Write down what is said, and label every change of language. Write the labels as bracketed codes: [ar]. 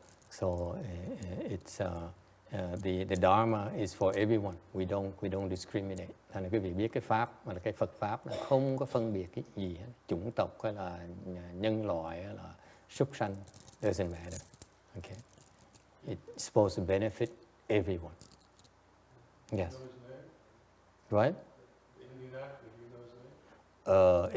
[en] So it's the Dharma is for everyone. We don't discriminate. [vi] Thành ra quý vị biết cái pháp mà là cái Phật pháp là không có phân biệt cái gì hết, chủng tộc hay là nhân loại hay là súc sanh, [en] doesn't matter. Okay, it's supposed to benefit everyone. Yes. You know his name? Right? The Indian actor, do you know his name?